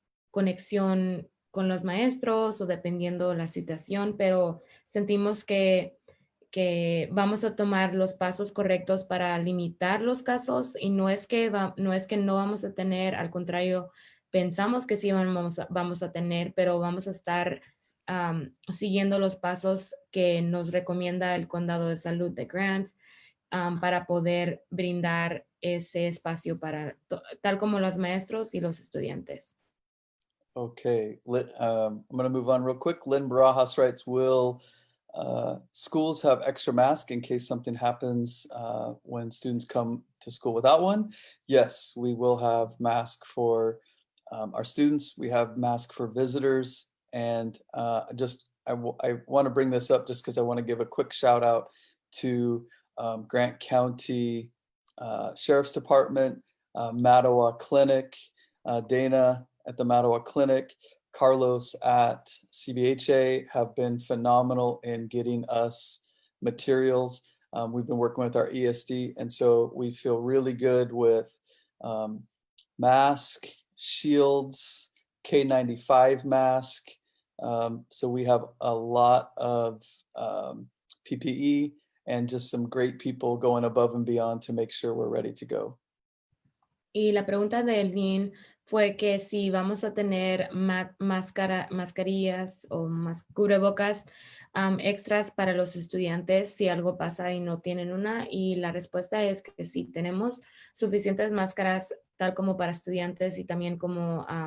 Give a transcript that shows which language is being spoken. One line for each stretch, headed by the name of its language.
Spanish: conexión con los maestros o dependiendo la situación, pero sentimos que vamos a tomar los pasos correctos para limitar los casos y no es que no vamos a tener, al contrario, pensamos que sí vamos a tener, pero vamos a estar siguiendo los pasos que nos recomienda el condado de salud de Grant para poder brindar ese espacio para tal como los maestros y los estudiantes.
English: Okay, I'm going to move on real quick. Lynn Barajas writes, will schools have extra mask in case something happens when students come to school without one? Yes, we will have mask for our students. We have mask for visitors. And I want to bring this up just because I want to give a quick shout out to Grant County Sheriff's Department, Mattawa Clinic, Dana at the Mattawa Clinic, Carlos at CBHA have been phenomenal in getting us materials. We've been working with our ESD, and so we feel really good with mask, shields, K95 mask. So we have a lot of PPE and just some great people going above and beyond to make sure we're ready to go.
Spanish: Y la pregunta de Lynn fue que si vamos a tener mascarillas o cubrebocas extras para los estudiantes si algo pasa y no tienen una. Y la respuesta es que sí, tenemos suficientes máscaras tal como para estudiantes y también como